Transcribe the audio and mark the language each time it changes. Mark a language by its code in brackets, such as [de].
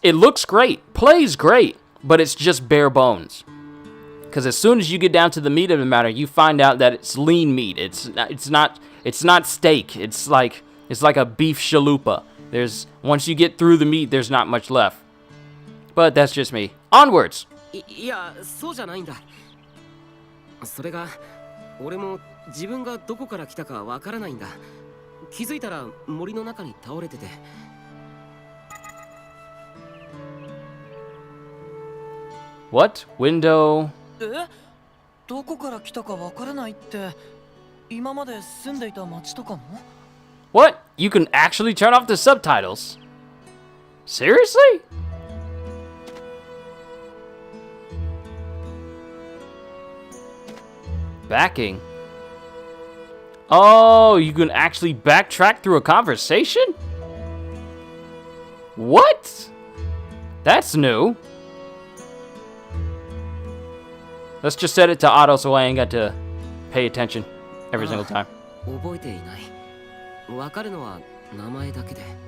[en] It looks great, plays great, but it's just bare bones. Because as soon as you get down to the meat of the matter, you find out that it's lean meat. It's not steak. It's like a beef chalupa. Once you get through the meat, there's not much left. But that's just me. Onwards. [ja] いや、そうじゃないんだ。それが俺も自分がどこから来たかわからないんだ。気づいたら森の中に倒れてて。 [en] What? Window? [ja] どこから来たかわからないって、今まで住んでいた町とかも？ [en] What? You can actually turn off the subtitles? Seriously? Backing. Oh, you can actually backtrack through a conversation? What? That's new. Let's just set it to auto so I ain't got to pay attention every single time. [ja] 覚えていない。わかるのは名前だけで。